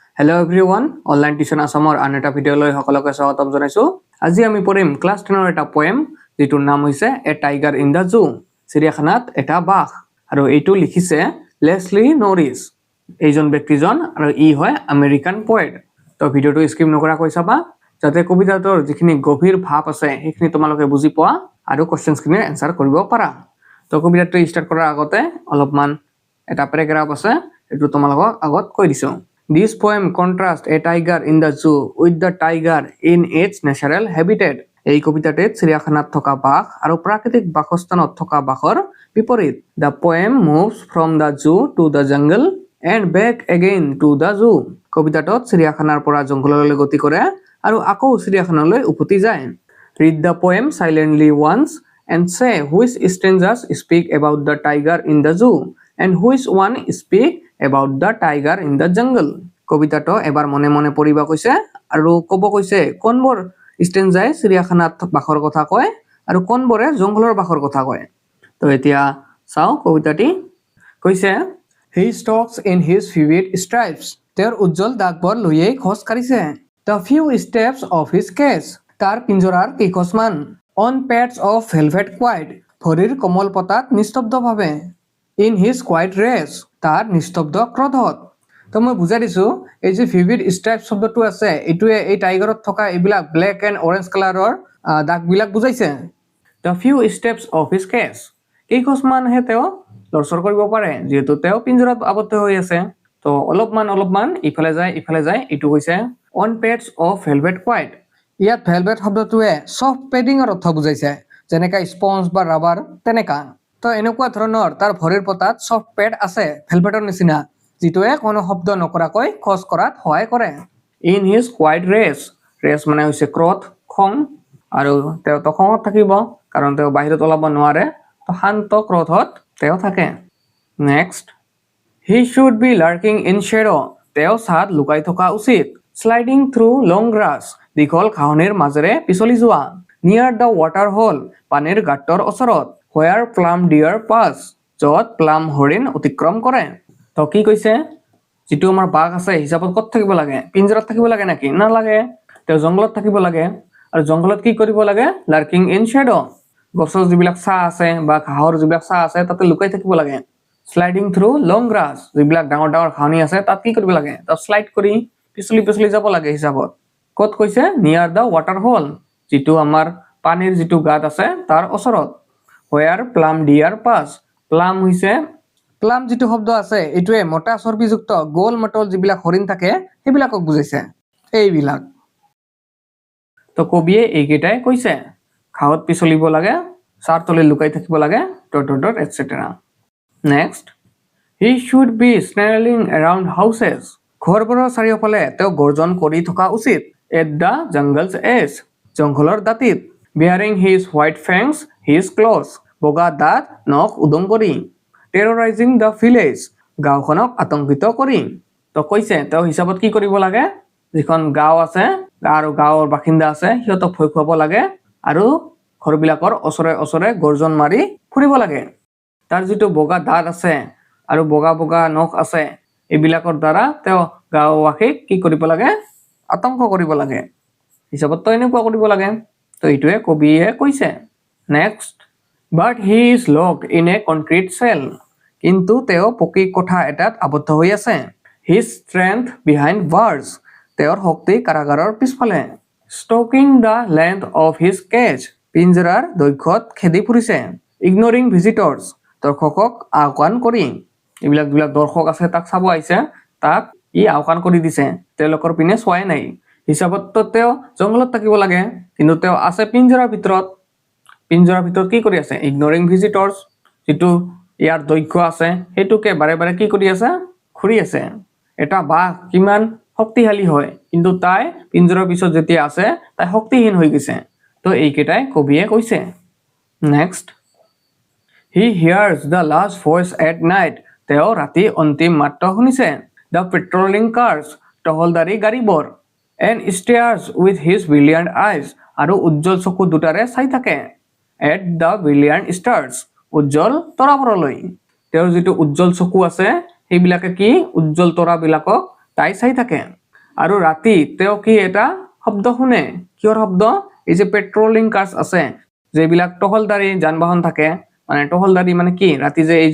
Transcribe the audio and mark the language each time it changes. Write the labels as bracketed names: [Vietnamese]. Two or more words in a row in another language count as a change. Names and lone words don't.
[English] Hello everyone, online tuition [Assamese] আসামৰ আন এটা ভিডিঅ'লৈ সকলোকে স্বাগতম জনাইছো। আজি আমি পঢ়িম ক্লাছ 10 ৰ এটা পোয়েম যেটোৰ নাম হৈছে এ টাইগাৰ ইন দা জু, চিৰিয়াখানাত এটা বাঘ। আৰু এইটো লিখিছে লেছলি নৰিছ। এইজন ব্যক্তিজন আৰু ই হয় আমেৰিকান পোয়েট। তো ভিডিঅ'টো স্কিপ নকৰাকৈ চাবা যাতে কবিতাটোৰ যিখিনি গভীৰ ভাৱ আছে সেইখিনি তোমালোকে বুজি পোৱা আৰু কোৱেশ্চনছখিনিৰ এনসাৰ কৰিব পাৰা। তো কবিতাটো ষ্টাৰ্ট কৰাৰ আগতে অলপমান এটা প্যাৰাগ্ৰাফ আছে এইটো তোমালোকক আগত কৈ দিছো। [English] This poem contrasts a tiger in the zoo with the tiger in its natural habitat. [Assamese] এই কবিতাটিত চিৰিয়াখানাত থকা বাঘ আৰু প্ৰাকৃতিক বাসস্থানত থকা বাঘৰ বিপৰীত। [English] The poem moves from the zoo to the jungle and back again to the zoo. [Assamese] কবিতাটোত চিৰিয়াখানাৰ পৰা জংঘললৈ গতি কৰে আৰু আকৌ চিৰিয়াখানালৈ উভতি যায়। [English] Read the poem silently once and say which strangers speak about the tiger in the zoo and which one speak about the tiger in the jungle. [Assamese] কবিতাটো এবাৰ মনে মনে পঢ়িবা কৈছে আৰু ক'ব কৈছে কোনবোৰ স্ট্ৰেঞ্জাৰে চিৰিয়াখানাত বাঘৰ কথা কয় আৰু কোনবোৰে জংঘলৰ বাঘৰ কথা কয়। তো এতিয়া চাও কবিতাটি কৈছে [English] he stalks in his vivid stripes. [Assamese] তেওঁৰ উজ্জ্বল দাগবোৰ লৈয়ে খোজ কাঢ়িছে। [English] The few steps of his cage. [Assamese] তাৰ পিঞ্জৰাৰ কেইখোজমান [English] on pads of velvet quiet. [Assamese] ভৰিৰ কোমল পতাত নিস্তব্ধভাৱে [English] in his quiet race. [Assamese] তাৰ নিস্তব্ধ ক্ৰোধত। তো মই বুজাই দিছো এই যে [English] vivid stripe [Assamese] শব্দটো আছে এইটোৱে এই টাইগাৰত থকা এইবিলাক [English] black and orange [Assamese] কালাৰৰ দাগবিলাক বুজাইছে। [English] The few steps of his cage. [Assamese] কেইখোজমানহে তেওঁ লৰচৰ কৰিব পাৰে যেহেতু তেওঁ পিঞ্জৰাত আবদ্ধ হৈ আছে। তো অলপমান ইফালে যায় এইটো কৈছে [English] on pads of velvet quiet. [Assamese] ইয়াত ভেলভেট শব্দটোৱে সফট পেডিংৰ অৰ্থ বুজাইছে যেনেকা স্পঞ্জ বা ৰাবাৰ তেনেকা। তো এনেকুৱা ধৰণৰ তাৰ ভৰিৰ পতাত [English] soft pad [Assamese] আছে ভেলভেটৰ নিচিনা যিটোৱে কোনো শব্দ নকৰাকৈ খোজ কৰাত সহায় কৰে। [English] In his quiet race. [Assamese] ৰেচ মানে হৈছে ক্ৰোধ খং আৰু তেওঁ তো খঙত থাকিব কাৰণ তেওঁ বাহিৰত ওলাব নোৱাৰে তো শান্ত ক্ৰোধত তেওঁ থাকে। [English] নেক্সট he should be lurking in shadow. [Assamese] তেওঁ ছাদ লুকাই থকা উচিত। [English] Sliding through long grass. [Assamese] দীঘল ঘাঁহনিৰ মাজেৰে পিছলি যোৱা। [English] Near the water hole. [Assamese] পানীৰ গাঁতৰ ওচৰত। [English] Where plum deer pass. [Assamese] য'ত প্লাম হৰিণ অতিক্ৰম কৰে। তো কি কৈছে যেটো আমাৰ বাঘ আছে হিচাপত ক'ত থাকিব লাগে পিঞ্জৰাত থাকিব লাগে নাকি নালাগে তেওঁ জংগলত থাকিব লাগে আৰু জংগলত কি কৰিব লাগে [English] lurking in shadow [Assamese] গছৰ যিবিলাক ছাঁ আছে বা ঘাঁহৰ যিবিলাক ছাঁ আছে তাতে লুকাই থাকিব লাগে। [English] sliding through long grass [Assamese] যিবিলাক ডাঙৰ ঘাঁহনি আছে তাত কি কৰিব লাগে তাত স্লাইড কৰি পিছলি যাব লাগে হিচাপত। ক'ত কৈছে [English] near the water hole [Assamese] যেটো আমাৰ পানীৰ যেটো গাঁত আছে তাৰ ওচৰত। [English] Where plum deer pass. [Assamese] প্লাম হৈছে প্লাম যেটো শব্দ আছে এইটোৱে মোটা চৰ্বিযুক্ত গোল মটল যিবিলাক হৰিণ থাকে সেইবিলাকক বুজাইছে এইবিলাক। তো কবিয়ে এইকেইটাই কৈছে ঘাঁহত পিছলিব লাগে ছাৰ তলে লুকাই থাকিব লাগে [English] dot etcetera. নেক্সট he should be snarling around houses. [Assamese] ঘৰবোৰৰ চাৰিওফালে তেওঁ গৰ্জন কৰি থকা উচিত। [English] At the jungle's edge. [Assamese] জংঘলৰ দাঁতিত। [English] Bearing his white fangs, his claws. [Assamese] বগা দাঁত নখ উদং কৰি। [English] Terrorizing the village. [Assamese] গাঁওখনক আতংকিত কৰি। তো কৈছে তেওঁ হিচাপত কি কৰিব লাগে যিখন গাঁও আছে আৰু গাঁৱৰ বাসিন্দা আছে সিহঁতক ভয় খুৱাব লাগে আৰু ঘৰবিলাকৰ ওচৰে গৰ্জন মাৰি ফুৰিব লাগে। তাৰ যেটো বগা দাঁত আছে আৰু বগা নখ আছে এইবিলাকৰ দ্বাৰা তেওঁ গাঁওবাসীক কি কৰিব লাগে আতংক কৰিব লাগে হিচাপত তো এনেকুৱা কৰিব লাগে। তো এইটোৱে কবিয়ে কৈছে। [English] নেক্সট but he is locked in a concrete cell. [Assamese] কিন্তু তেওঁ পকী কোঠা এটাত আবদ্ধ হৈ আছে। [English] His strength behind bars. [Assamese] তেওঁৰ শক্তি কাৰাগাৰৰ পিছফালে। [English] Stalking the length of his cage. [Assamese] পিঞ্জৰাৰ দৈৰ্ঘ্যত খেদি ফুৰিছে। [English] Ignoring visitors. [Assamese] দৰ্শকক আওকাণ কৰি এইবিলাক যিবিলাক দৰ্শক আছে তাক চাব আহিছে তাক ই আওকাণ কৰি দিছে তেওঁলোকৰ পিনে চোৱাই নাই হিচাপত তো তেওঁ জংগলত থাকিব লাগে কিন্তু তেওঁ আছে পিঞ্জৰাৰ ভিতৰত কি কৰি আছে [English] ignoring visitors [Assamese] যেটো ইয়াৰ দৈৰ্ঘ্য আছে হেতুকে বাৰে কি কৰি আছে ঘুৰি আছে। এটা বাঘ কিমান শক্তিশালী হয় কিন্তু তাই পিঞ্জৰাৰ পিছত যেতিয়া আছে তাই শক্তিহীন হৈ গৈছে। তো এইকেইটাই কবিয়ে কৈছে। [English] নেক্সট he hears the last voice at night. [Assamese] তেওঁ ৰাতি অন্তিম মাত শুনিছে। [English] The patrolling cars. [Assamese] টহলদাৰী গাড়ীবোৰ [English] and stares with his brilliant eyes. [Assamese] আৰু উজ্জ্বল চকু দুটাৰে চাই থাকে। [English] At the brilliant stars. [Assamese] উজ্জ্বল তৰাবোৰলৈ তেওঁৰ যেটো উজ্জ্বল চকু আছে সেইবিলাকে কি উজ্জ্বল তৰাবিলাকক তাই চাই থাকে। আৰু ৰাতি তেওঁ কি এটা শব্দ শুনে কিহৰ শব্দ এই যে [English] patrolling cars [Assamese] আছে যেবিলাক টহলদাৰী যানবাহন থাকে মানে টহলদাৰী মানে কি ৰাতি যে এই যে